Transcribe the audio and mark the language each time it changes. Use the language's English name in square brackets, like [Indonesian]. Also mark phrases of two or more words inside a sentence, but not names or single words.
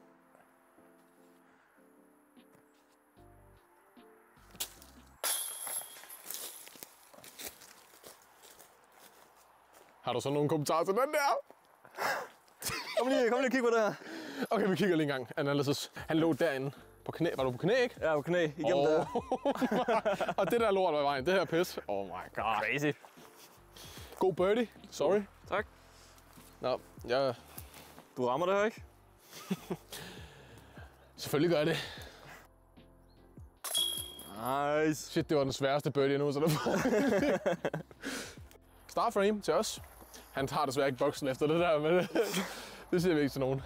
[Danish] Har du så nogle kommentarer til den der? Kom lige og kig på det her. Okay, vi kigger lige en gang. Analysis. Han lå derinde på knæ. Var du på knæ, ikke? Ja, på knæ igennem det her. Og det der lort var i vejen. Det her pis. [English] Oh my god. Crazy. [Danish] God birdie. Sorry. Tak. Nå, jeg... Du rammer det her, ikke? Selvfølgelig gør jeg det. Nice. Shit, det var den sværeste birdie endnu, så der Starframe til os. Han tager desværre ikke boksen efter det der, men det siger vi ikke til nogen.